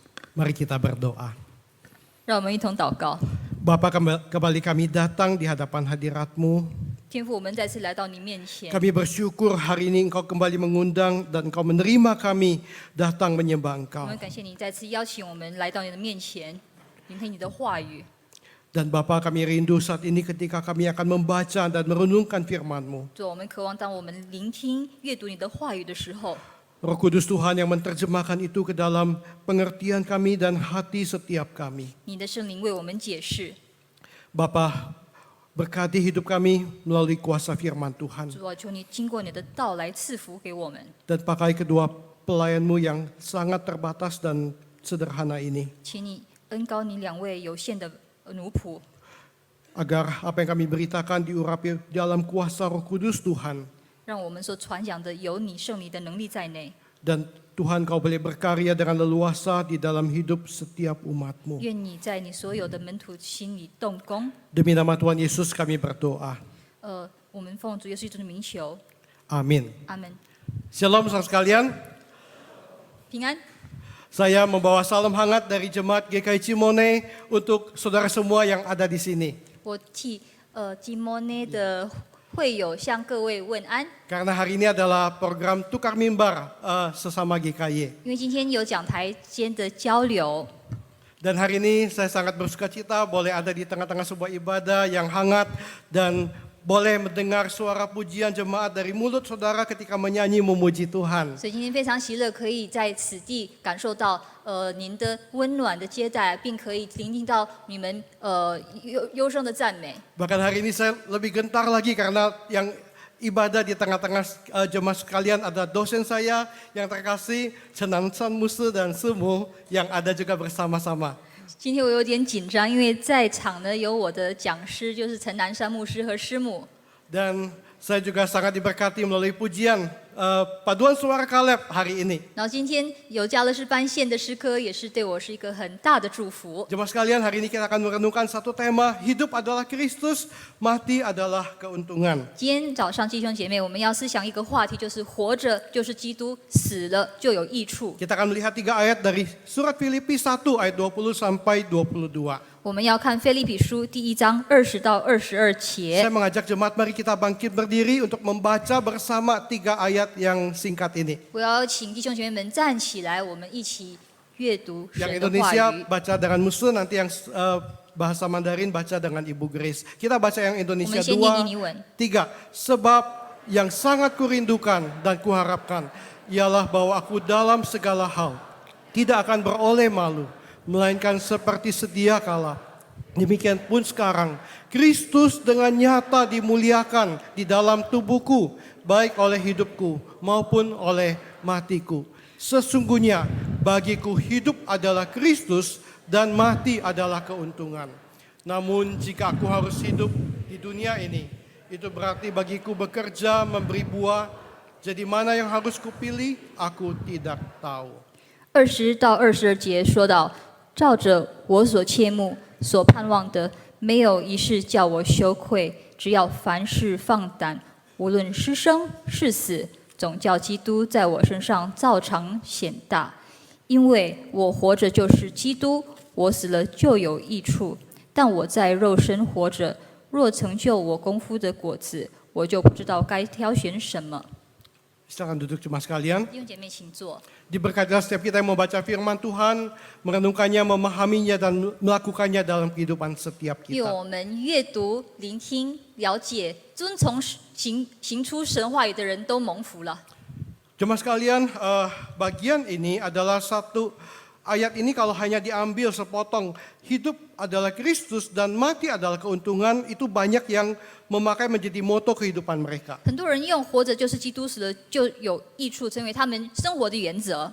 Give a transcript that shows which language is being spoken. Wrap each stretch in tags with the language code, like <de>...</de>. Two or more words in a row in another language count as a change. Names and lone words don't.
<id>Mari kita berdoa.</id> <zh>让我们一同祷告。</zh> <id>Bapa, kembali kami datang di hadapan hadirat-Mu.</id> <zh>天父，我们再次来到你面前，</zh> <id>Kami bersyukur hari ini Engkau kembali mengundang dan Engkau menerima kami datang menyembah</id> <zh>我</zh> <id>Engkau.</id> <zh>们感谢你再次邀请我们来到你的面前，聆听你的话语。</zh> <id>Dan Bapa, kami rindu saat ini ketika kami akan membaca dan merenungkan firman-Mu.</id> <zh>主，我们渴望当我们聆听、阅读你的话语的时候，</zh> <id>Roh Kudus Tuhan yang menerjemahkan itu ke dalam pengertian kami dan hati setiap kami.</id> <zh>你的圣灵为我们解释。</zh> <id>Bapa, berkati hidup kami melalui kuasa firman Tuhan.</id> <zh>主啊，求你经过你的道来赐福给我们，</zh> <id>Dan pakai kedua pelayan-Mu yang sangat terbatas dan sederhana ini.</id> <zh>请你恩高你两位有限的奴仆，</zh> <id>Agar apa yang kami beritakan diurapi dalam kuasa Roh Kudus Tuhan.</id> <zh>让我们所传讲的有你圣灵的能力在内。</zh> <id>Dan Tuhan Kau boleh berkarya dengan leluasa di dalam hidup setiap umat-Mu.</id> <zh>愿你在你所有的门徒心里动工。</zh> <id>Demi nama Tuhan Yesus kami berdoa.</id> <zh>我们奉主耶稣基督的名求，</zh> <id>Amin.</id> <zh>阿门。</zh> <id>Shalom saudara sekalian.</id> <zh>平安。</zh> <id>Saya membawa salam hangat dari Jemaat GKI Cimone untuk saudara semua yang ada di sini.</id> <zh>我替基摩内的会友向各位问安，</zh> <id>Karena hari ini adalah program tukar mimbar sesama GKI.</id> <zh>因为今天有讲台间的交流。</zh> <id>Dan hari ini saya sangat bersuka cita boleh ada di tengah-tengah sebuah ibadah yang hangat dan boleh mendengar suara pujian jemaat dari mulut saudara ketika menyanyi memuji Tuhan.</id> <zh>所以今天非常喜乐，可以在此地感受到您的温暖的接待，并可以聆听到你们忧声的赞美。</zh> <id>Bahkan hari ini saya lebih gentar lagi karena yang ibadah di tengah-tengah jemaat sekalian ada dosen saya yang terkasih Cenan San Musu dan Semu yang ada juga bersama-sama.</id> <zh>今天我有点紧张，因为在场呢有我的讲师，就是陈南山牧师和师母。</zh> <id>Dan saya juga sangat diberkati melalui pujian paduan suara Kaleb hari ini.</id> <zh>然后今天有加勒士班县的诗歌，也是对我是一个很大的祝福。</zh> <id>Jemaat sekalian, hari ini kita akan merenungkan satu tema, hidup adalah Kristus, mati adalah keuntungan.</id> <zh>今天早上弟兄姐妹，我们要思想一个话题，就是活着就是基督，死了就有益处。</zh> <id>Kita akan melihat 3 ayat dari surat Filipi 1 ayat 20 sampai 22.</id> <zh>我们要看腓立比书第1章20到22</zh> <id>Saya</id> <zh>节。</zh> <id>mengajak jemaat mari kita bangkit berdiri untuk membaca bersama 3 ayat yang singkat ini.</id> <zh>我要请弟兄姐妹们站起来，我们一起阅读</zh> <id>Yang</id> <zh>神的话</zh> <id>Indonesia</id> <zh>语。</zh> <id>baca dengan Musu, nanti yang bahasa Mandarin baca dengan Ibu Grace. Kita baca yang</id> <zh>我</zh> <id>Indonesia</id> <zh>们先念印尼文。</zh> <id>2, 3. Sebab yang sangat kurindukan dan kuharapkan ialah bahwa aku dalam segala hal tidak akan beroleh malu, melainkan seperti sedia kala. Demikian pun sekarang, Kristus dengan nyata dimuliakan di dalam tubuhku, baik oleh hidupku maupun oleh matiku. Sesungguhnya bagiku hidup adalah Kristus dan mati adalah keuntungan. Namun jika aku harus hidup di dunia ini, itu berarti bagiku bekerja memberi buah. Jadi mana yang harus kupilih, aku tidak tahu.</id> <zh>20 到22节说到，照着我所切慕、所盼望的，没有一事叫我羞愧。只要凡事放胆，无论是生是死，总叫基督在我身上照常显大。因为我活着就是基督，我死了就有益处。但我在肉身活着，若成就我功夫的果子，我就不知道该挑选什么。</zh> <id>Silakan duduk jemaat sekalian.</id> <zh>弟兄姐妹，请坐。</zh> <id>Diberkatilah setiap kita yang membaca firman Tuhan, merenungkannya, memahaminya, dan melakukannya dalam kehidupan setiap</id> <zh>愿</zh> <id>kita.</id> <zh>我们阅读、聆听、了解、遵从行出神话语的人都蒙福了。</zh> <id>Jemaat sekalian, bagian ini adalah satu ayat ini kalau hanya diambil sepotong, hidup adalah Kristus dan mati adalah keuntungan, itu banyak yang memakai menjadi moto kehidupan mereka.</id> <zh>很多人用活着就是基督，死了就有益处，成为他们生活的原则。</zh>